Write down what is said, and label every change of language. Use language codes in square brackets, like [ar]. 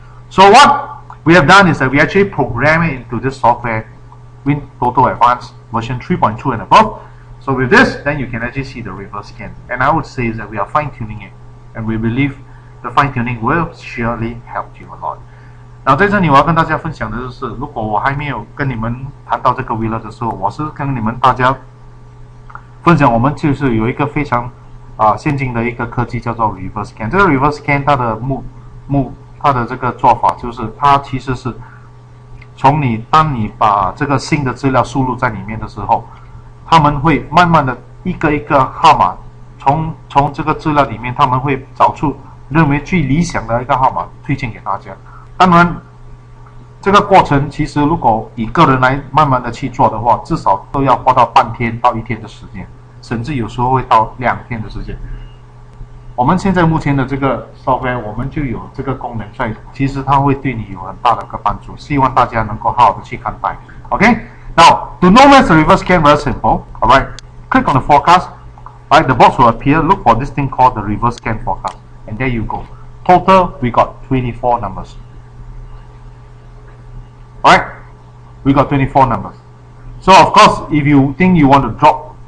[en] So what we have done is that we actually program it into this software, WinTOTO Advance version 3.2 and above. So with this, then you can actually see the reverse scan. And I would say is that we are fine-tuning it, and we believe the fine-tuning will surely help you a lot. [zh] 然后在这里我要跟大家分享的就是，如果我还没有跟你们谈到这个 wheeler 的时候，我是跟你们大家分享，我们就是有一个非常先进的一个科技叫做 reverse scan。这个 reverse scan 它的它的这个做法就是它其实是当你把这个新的资料输入在里面的时候，他们会慢慢的一个一个号码从这个资料里面，他们会找出认为最理想的一个号码推荐给大家。当然这个过程其实如果以个人来慢慢的去做的话，至少都要花到半天到1天的时间，甚至有时候会到2天的时间。我们现在目前的这个 software 我们就有这个功能，所以其实它会对你有很大的一个帮助，希望大家能够好好的去看待。 [en] Okay, now to know where's the reverse scan, very simple. Alright, click on the forecast. Alright, the box will appear. Look for this thing called the reverse scan forecast, and there you go. Total, we got 24 numbers. Alright, we got 24 numbers. So of course, if you think you want to drop